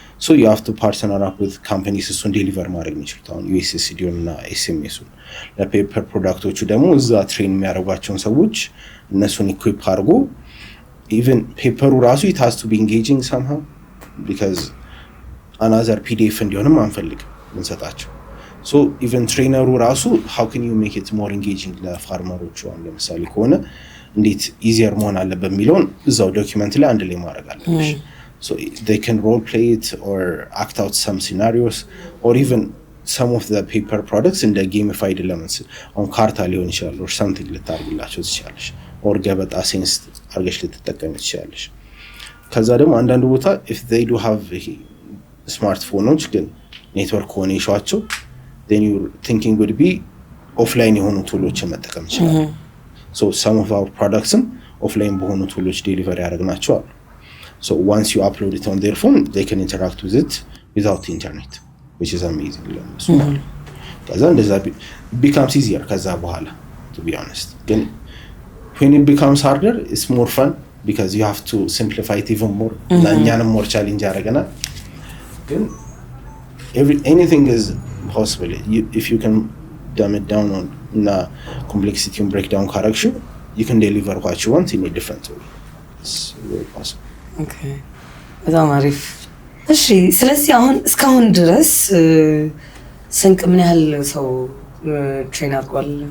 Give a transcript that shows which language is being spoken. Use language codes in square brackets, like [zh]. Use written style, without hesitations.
[en] So you have to partner up with companies [am] እሱን [en] deliver [am] ማድረግ የሚችሉት አሁን [en] USSD እና SMS [am] ለፔፐር ፕሮዳክቶቹ ደግሞ እዛ ትሬን የሚያደርጓቸውን ሰዎች እነሱን ኢኩዊፕ አድርጎ [en] even paper ራሱ it has to be engaging somehow because another PDF [am] እንዲሆንም አንፈልግም እንሰጣቸው. [en] So even trainer [am] ራሱ [en] how can you make it more engaging [am] ለፋርመሮቹ አሁን ለምሳሌ ከሆነ እንዴት easier መሆን አለበት የሚለውን እዛው ዶክመንት ላይ አንድ ላይ ማድረግ አለብሽ. [en] So they can role play it or act out some scenarios or even some of the paper products in the gamified elements on ካርታ [am] ሊሆን ይችላል [en] or something [am] ልታርግላቸው ትችላለሽ [en] or ገበጣ [am] ሴንስ አርገሽ ልትጠቀም ትችላለሽ. ከዛ ደግሞ አንዳንድ ቦታ [en] if they do have [am] ስማርትፎኖች ግን ኔትወርክ ሆነ ይሻቸው [en] then your thinking would be offline [am] የሆኑ ቱሎችን መጠቀም ይችላል. So some of our products offline በሆኑ ቱሎች ዴሊቨር ያደርግናቸዋል. [en] So once you upload it on their phone they can interact with it without internet which is amazing. [am] ከዛ እንደዛ [en] becomes easier [am] ከዛ በኋላ [en] to be honest. Then when it becomes harder it's more fun because you have to simplify it even more. [am] እኛንም [en] more challenge [am] ያደርገናል. ግን [en] anything is possible if you can dumb it down on complexity and breakdown correction you can deliver what you want in a different way. It's very possible. Okay. [am] በጣም አሪፍ። እሺ ስለዚህ አሁን እስካሁን ድረስ ስንቅ ምን ያህል ሰው ትሬን አድርጓል?